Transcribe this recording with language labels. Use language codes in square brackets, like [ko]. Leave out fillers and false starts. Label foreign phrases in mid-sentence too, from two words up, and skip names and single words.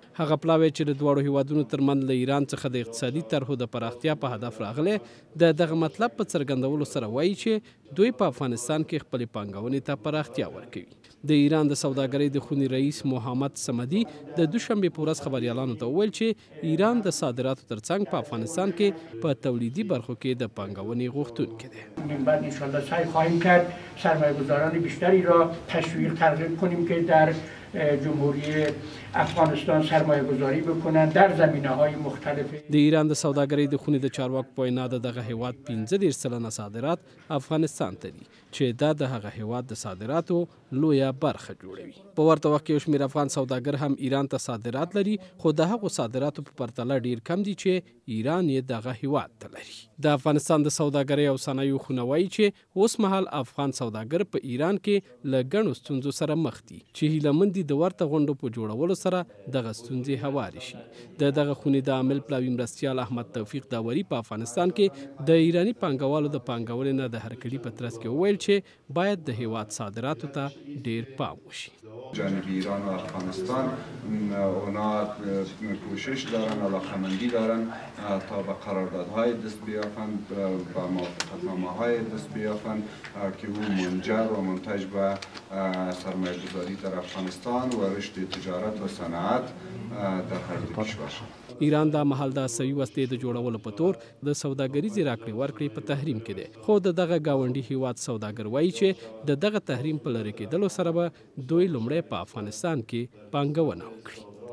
[ps] هغه پلاوی چې د دواړو هیوادونو ترمنځ له ایران څخه د اقتصادي طرحو د پراختیا په هدف راغلی، د دغه مطلب په څرګندولو سره وایي چې دوی په افغانستان کې خپلې پانګونې ته پراختیا ورکوي. د ایران د سوداګرۍ د خونې رئیس محمد صمدي د دوشنبې په ورځ خبریالانو ته وویل چې ایران د صادراتو ترڅنګ په افغانستان کې په تولیدي برخو کې د پانګونې غوښتونکی دی. [fa] بعد انشالله سعی خواهیم کرد سرمایه‌گذاران بیشتری را تشویق ترغیب کنیم که در جمهوری افغانستان سرمایه گذاری بکنند در زمینه‌های مختلف. [ps] د ایران د سوداګرۍ د خونې د چارواکو په وینا د دغه هیواد 15% صادرات افغانستان ته دي چې دا د هغه هیواد د صادراتو لویه برخه جوړوي. په ورته وخت کې یو شمېر افغان سوداګر هم ایران ته صادرات لري، خو د هغو صادراتو په پرتله ډیر کم دي چې ایران یې دغه هیواد ته لري. د افغانستان د سوداګرۍ او صنایعو خونه وایي چې اوس مهال افغان سوداګر په ایران کې له ګڼو ستونزو سره مخ دي چې هیله د ورته غونډو په جوړولو سره دغه ستونزې هوارې شي. د دغه خونې د عامل پلاوي مرستیال احمد توفیق داوري په افغانستان کې د ایراني پانګوالو د پانګونې نه د هرکلي په ترڅ کې وویل چې باید د هیواد صادراتو ته ډیر پام وشي. [fa] جانب ایران و افغانستان اونا کوشش دارن، علاقمندی دارن تا به قراردادهای دست بیافند، به موافقتنامه‌های دست بیافند که او منجر و منتج به سرمایه‌گذاری در افغانستان و رشد تجارت و صنعت در هر دو کشور. [ps] ایران دا مهال د عصبي وسلې د جوړولو په تور د سوداګریزې راکړې ورکړې په تحریم کې دی، خو د دغه ګاونډي هیواد سوداګر وایي چې د دغه تحریم په لرې کېدلو سره به دوی لومړی په افغانستان کې پانګونه وکړي.